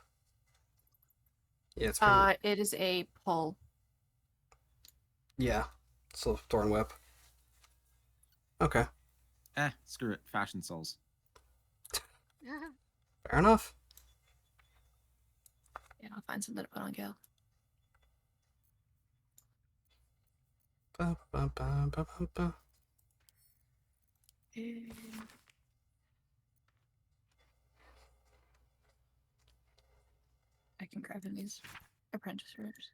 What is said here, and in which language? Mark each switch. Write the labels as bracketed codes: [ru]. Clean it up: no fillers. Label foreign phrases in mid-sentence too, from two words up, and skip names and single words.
[en] Yeah, it's It is a pull. yeah. So Thorn Whip. Okay. Screw it. Fashion Souls. Fair enough. Yeah, I'll find something to put on Gale. Ba, ba, ba, ba, ba, ba. I can grab in these apprentice robes.